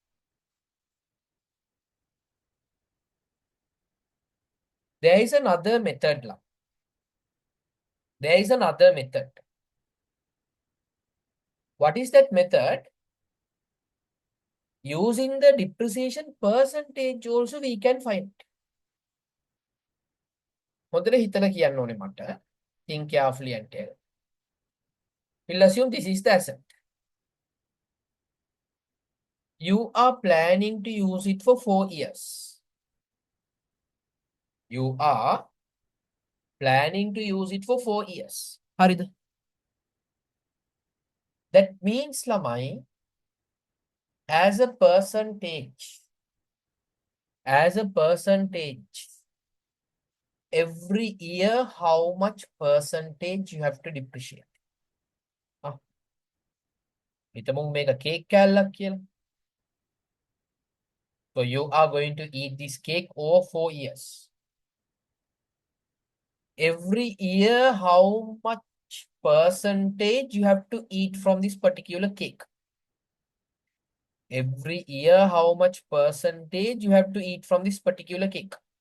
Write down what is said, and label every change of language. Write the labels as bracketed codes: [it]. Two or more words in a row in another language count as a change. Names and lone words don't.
[en] There is another method. There is another method. What is that method? Using the depreciation percentage also we can find it. [si] හොඳට හිතලා කියන්න ඕනේ මට. [en] Think carefully and tell. We'll assume this is the asset. You are planning to use it for 4 years. You are planning to use it for 4 years. [si] හරිද? [en] That means ළමයි, as a percentage, every year how much percentage you have to depreciate. [si] හිතමු මේක cake කෑල්ලක් කියලා. [en] So you are going to eat this cake over 4 years. Every year how much percentage you have to eat from this particular cake? Every year how much percentage you have to eat from this particular cake?